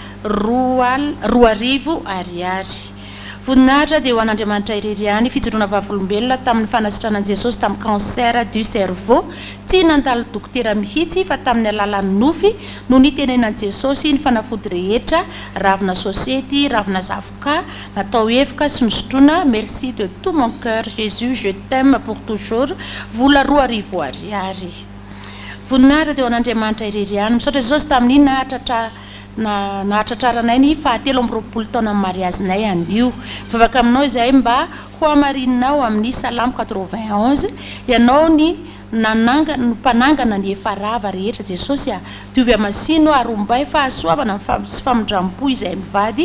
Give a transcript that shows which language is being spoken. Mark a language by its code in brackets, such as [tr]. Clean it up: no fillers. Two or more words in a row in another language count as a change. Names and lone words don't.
[mg] 2,00 voninahitra dia ho an'Andriamanitra irery ihany fijoroana vavolombelona tamin'ny fanasitranan'i Jesosy tamin'ny [fr] cancer du cerveau [mg] tsy nandalo dokotera mihitsy fa tamin'ny alalan'ny nofy no nitenenan'i Jesosy ny fanafody rehetra, ravina sosety, ravina zavoka, natao evoka sy nosotroina. [fr] Merci de tout mon cœur Jésus, je t'aime pour toujours. [mg] Vola 2,00 ariary. Voninahitra dia ho an'Andriamanitra irery ihany misaotra Jesosy tamin'ny nahatratraranay ny 7 taona amin'ny mariazinay andio. Mivavaka aminao izahay mba ho hamarinanao amin'ny Salamo 91 ianao ny mpanangana ny efa rava rehetra Jesosy diovy amasino arombay fahasoavana sy famindrampo izahay mivady.